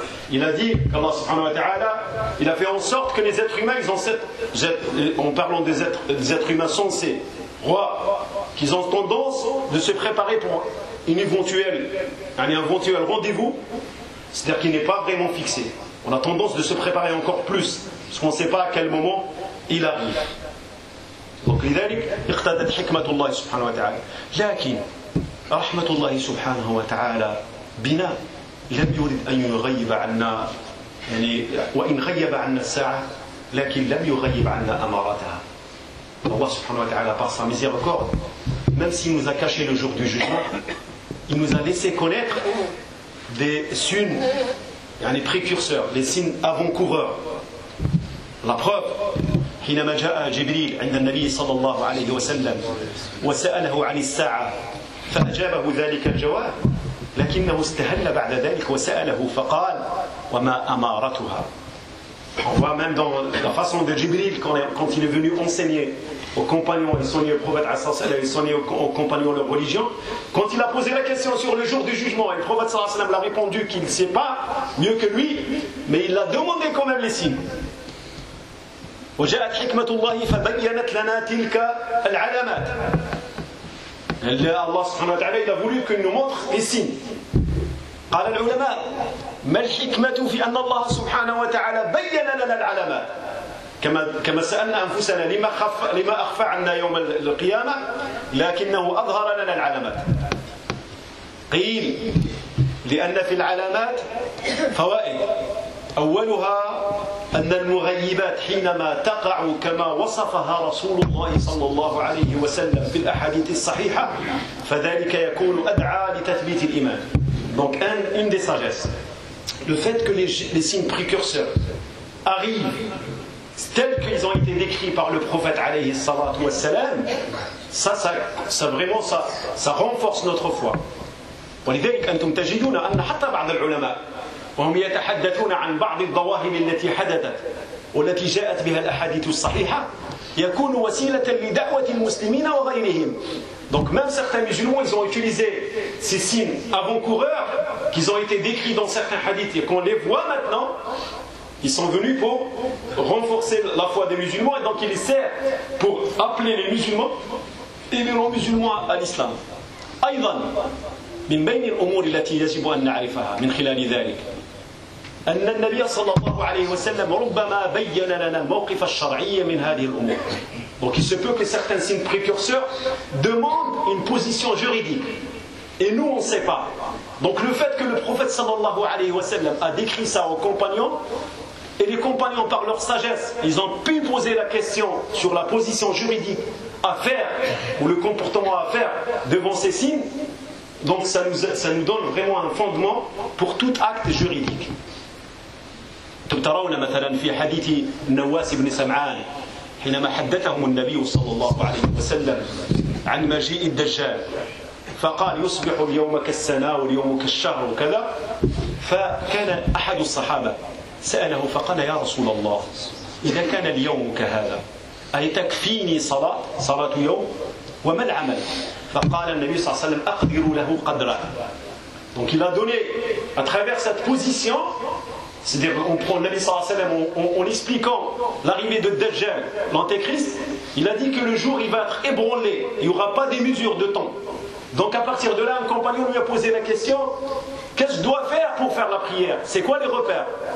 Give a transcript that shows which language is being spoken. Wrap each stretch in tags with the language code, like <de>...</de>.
<fr>Il a dit qu'Allah subhanahu wa ta'ala, il a fait en sorte que les êtres humains, ils ont en parlant des êtres humains sensés, rois, qu'ils ont tendance de se préparer pour un éventuel rendez-vous, c'est-à-dire qu'il n'est pas vraiment fixé. On a tendance de se préparer encore plus, parce qu'on ne sait pas à quel moment il arrive.</fr> <ar>Donc, لذلك, اقتدت حكمة الله سبحانه وتعالى. لكن, رحمة الله سبحانه وتعالى بنا. لم يرد أن يغيب عنا يعني وإن غيب عنا الساعة لكن لم يغيب عنا أمارتها الله سبحانه وتعالى</ar> <fr>par sa miséricorde même s'il nous a caché le jour du jugement il nous a laissé connaître des signes يعني précurseurs les signes avant-coureurs la preuve</fr> <ar>حينما جاء جبريل عند النبي صلى الله عليه وسلم وسأله عن الساعة فأجابه ذلك الجواب، لكنه استهل بعد ذلك وسأله فقال وما أمارتها.</ar> <fr>On voit même dans la façon de Jibril, quand il est venu enseigner aux compagnons, il enseignait au prophète, il enseignait aux compagnons leur religion. Quand il a posé la question sur le jour du jugement, et le prophète l'a répondu qu'il ne sait pas mieux que lui, mais il l'a demandé quand même les signes.</fr> <ar>وجاءت حكمة الله فبينت لنا تلك العلامات. الله سبحانه وتعالى</ar> <fr>il a voulu que nous montre les signes.</fr> <ar>قال العلماء ما الحكمة في أن الله سبحانه وتعالى بين لنا العلامات كما سألنا أنفسنا لما أخفى عنا يوم القيامة لكنه أظهر لنا العلامات. قيل لأن في العلامات فوائد، أولها أن المغيبات حينما تقع كما وصفها رسول الله صلى الله عليه وسلم في الأحاديث الصحيحة فذلك يكون أدعى لتثبيت الإيمان.</ar> <fr>Donc une des sagesses, le fait que les signes précurseurs arrivent tels qu'ils ont été décrits par le prophète alayhi salatu wassalam, ça renforce notre foi.</fr> <ar>ولذلك أنتم تجدون أن حتى بعض العلماء وهم يتحدثون عن بعض الظواهر التي حدثت والتي جاءت بها الأحاديث الصحيحة يكون وسيلة لدعوة المسلمين وغيرهم.</ar> <fr>Donc même certains musulmans, ils ont utilisé ces signes avant-coureurs qu'ils ont été décrits dans certains hadiths et qu'on les voit maintenant, ils sont venus pour renforcer la foi des musulmans et donc ils servent pour appeler les musulmans et les non-musulmans à l'islam.</fr> <ar>أيضا من بين الأمور التي يجب أن نعرفها من خلال ذلك أن النبي صلى الله عليه وسلم ربما بين لنا الموقف الشرعي من هذه الأمور.</ar> <fr>Donc il se peut que certains signes précurseurs demandent une position juridique. Et nous, on ne sait pas. Donc le fait que le prophète sallallahu alayhi wa sallam a décrit ça aux compagnons, et les compagnons, par leur sagesse, ils ont pu poser la question sur la position juridique à faire, ou le comportement à faire devant ces signes, donc ça nous donne vraiment un fondement pour tout acte juridique. Vous le voyez, par exemple, dans le hadith de</fr> <ar>Nawas ibn Sam'an, حينما حدثهم النبي صلى الله عليه وسلم عن مجيء الدجال فقال يصبح اليوم كالسنة واليوم كالشهر وكذا، فكان أحد الصحابة سأله فقال يا رسول الله إذا كان اليوم كهذا أي تكفيني صلاة يوم وما العمل؟ فقال النبي صلى الله عليه وسلم أقدر له قدره.</ar> <fr>Donc il a donné à travers cette position, c'est-à-dire on prend Nabi sallallahu alayhi wa sallam en expliquant l'arrivée de Dajjal, l'antéchrist, il a dit que le jour il va être ébranlé, il n'y aura pas des mesures de temps. Donc à partir de là, un compagnon lui a posé la question, qu'est-ce que je dois faire pour faire la prière? C'est quoi les repères?</fr>